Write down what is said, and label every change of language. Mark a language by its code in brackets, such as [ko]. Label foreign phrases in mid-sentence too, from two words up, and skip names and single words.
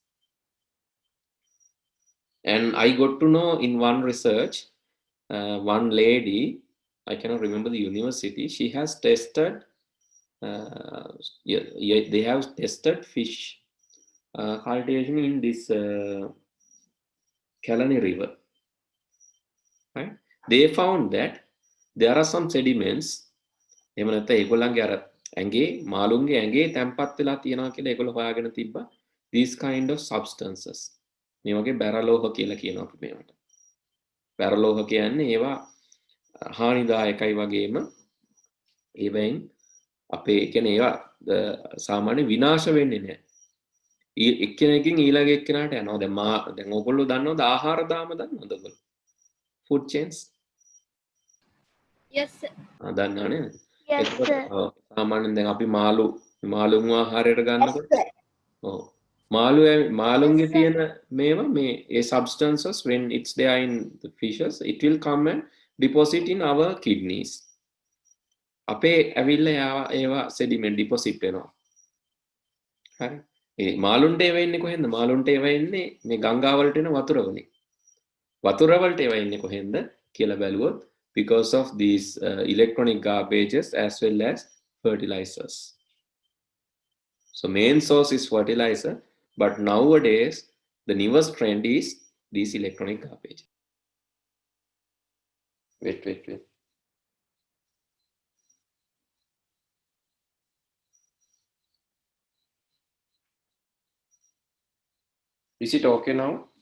[en] And I got to know in one research, one lady, I cannot remember the university, she has tested they have tested fish cultivation in this Kalani river. Right? They found that there are some sediments. [si] එහෙම නැත්නම් ඒගොල්ලන්ගේ අර ඇඟේ මාළුන්ගේ ඇඟේ තැම්පත් වෙලා තියෙනවා කියලා ඒගොල්ලෝ හොයාගෙන තිබ්බා. [en] These kind of substances. [si] මේ වගේ බැරලෝහ කියලා කියනවා අපි මේවට. බැරලෝහ කියන්නේ ඒවා හානිදායකයි වගේම ඒවෙන් අපේ කියන්නේ ඒවා සාමාන්‍ය විනාශ වෙන්නේ නැහැ. එක්කෙනෙක්ගෙන් ඊළඟ එක්කෙනාට යනවා. දැන් ඕගොල්ලෝ දන්නවද ආහාර දාම දන්නවද ඔයගොල්ලෝ? [en] Food chains? Yes, sir. [si] දන්නව නේද? [en] Yes, sir. [si] සාමාන්‍යයෙන් දැන් අපි මාළුන් ආහාරයට ගන්නකොට ඔව් මාළුන්ගේ තියෙන මේවා මේ ඒ [en] substances when it's there in the fishes it will come and deposit in our kidneys. [si] අපේ ඇවිල්ලා ඒවා [en] sediment deposit [si] වෙනවා. හරි. ඒ මාළුන්ට ඒවා ඉන්නේ කොහෙන්ද? මාළුන්ට ඒවා ඉන්නේ මේ ගංගා වලට එන වතුර වලින්. වතුර වලට ඒවා ඉන්නේ කොහෙන්ද කියලා බැලුවොත් [en] because of these electronic garbages as well as fertilizers. So main source is fertilizer, but nowadays the newest trend is these electronic garbage. Wait. Is it okay now?